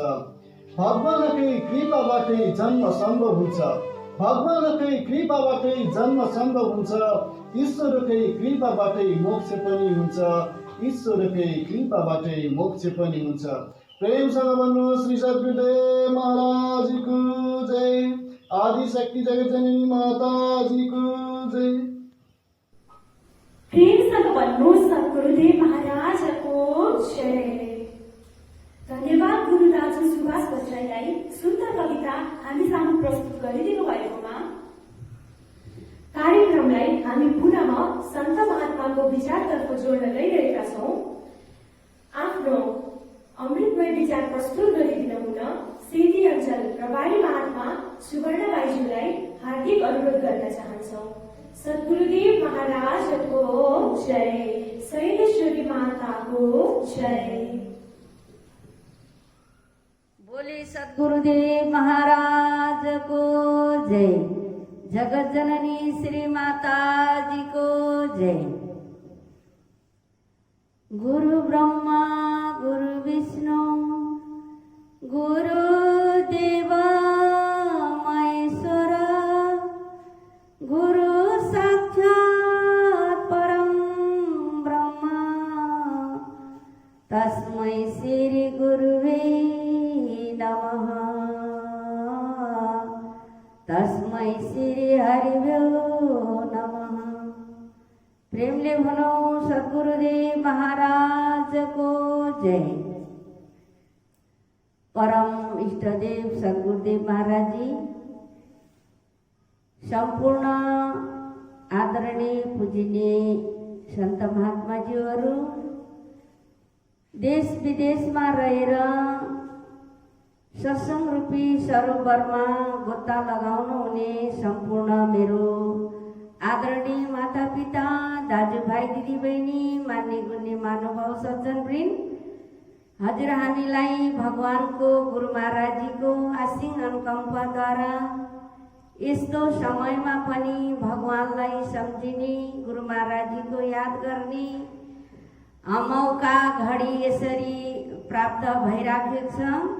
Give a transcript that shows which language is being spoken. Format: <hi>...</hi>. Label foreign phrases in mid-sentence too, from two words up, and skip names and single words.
<ne>भगवानकै कृपाबाटै जन्म सम्भव हुन्छ, भगवानकै कृपाबाटै जन्म सम्भव हुन्छ। ईश्वरकै कृपाबाटै मोक्ष पनि हुन्छ, ईश्वरकै कृपाबाटै मोक्ष पनि हुन्छ। प्रेमसँग भन्नु श्री सद्गुरुदेव महाराजको जय, आदिशक्ति जगत जननी माताजीको जय। प्रेमसँग भन्नु सद्गुरुदेव महाराजको जय। धन्यवाद गुरु दाजु सुभाष भट्टराईलाई सुन्दर कविता हामी सामु प्रस्तुत गरिदिनु भएकोमा। कार्यक्रमलाई हामी पुनः सन्त महात्माको विचारतर्फ जोड्न गइरहेका छौँ। आफ्नो अमृतमय विचार प्रस्तुत गरिदिन हुन सेती अञ्चल प्रभारी महात्मा सुवर्णबाईज्यूलाई हार्दिक अनुरोध गर्न चाहन्छौँ। सद्गुरुदेव महाराजको जय, शैलेश्वरी माताको जय।</ne> <hi>बोले सद्गुरुदेव महाराज को जय, जगत जननी श्री माता जी को जय।</hi> <sa>गुरु ब्रह्मा गुरु विष्णु गुरु देव महेश्वर गुरु साक्षात् परम ब्रह्म तस्मै श्री गुरुवे नमः। तस्मै श्री हरिभ्यो नमः।</sa> <ne>प्रेमले भनौं सद्गुरुदेव महाराज को जय। परम इष्टदेव सद्गुरुदेव महाराज जी, संपूर्ण आदरणीय पूजनीय संत महात्माजीहरू, देश विदेशमा रहेर सत्संग रूपी सरोवरमा गोता लगाउनु हुने सम्पूर्ण मेरो आदरणीय माता पिता, दाजुभाइ दिदीबहिनी, मान्य गुण्य महानुभाव सज्जनवृन्द, हजुर हामीलाई भगवानको गुरु महाराजजीको असीम अनुकम्पाद्वारा यस्तो समयमा पनि भगवानलाई सम्झिने, गुरु महाराजजीको याद गर्ने मौका घडी यसरी प्राप्त भइराखेको छ।</ne>